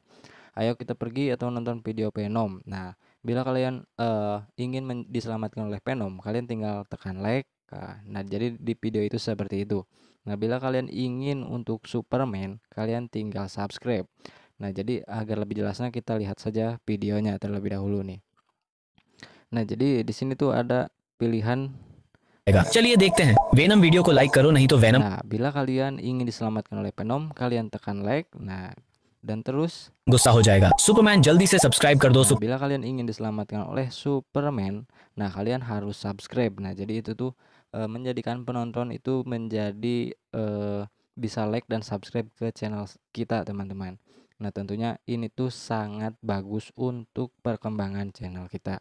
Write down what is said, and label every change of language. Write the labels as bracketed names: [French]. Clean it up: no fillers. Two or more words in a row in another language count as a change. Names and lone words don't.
[Indonesian] Ayo kita pergi atau nonton video Venom. Nah, bila kalian ingin diselamatkan oleh Venom, kalian tinggal tekan like. Nah, jadi di video itu seperti itu. Nah, bila kalian ingin untuk Superman, kalian tinggal subscribe. Nah, jadi agar lebih jelasnya kita lihat saja videonya terlebih dahulu nih. Nah, jadi di sini tuh ada pilihan. [Hindi] चलिए देखते हैं। वेनम वीडियो को लाइक करो नहीं तो वेनम। [Indonesian] Nah, bila kalian ingin diselamatkan oleh Venom, kalian tekan like. Nah, dan terus [Hindi] गुस्सा हो जाएगा। सुपरमैन जल्दी से सब्सक्राइब कर दो। [Indonesian] nah, bila kalian ingin diselamatkan oleh Superman, nah kalian harus subscribe. Nah, jadi itu tuh menjadikan penonton itu menjadi bisa like dan subscribe ke channel kita, teman-teman. Nah, tentunya ini tuh sangat bagus untuk perkembangan channel kita.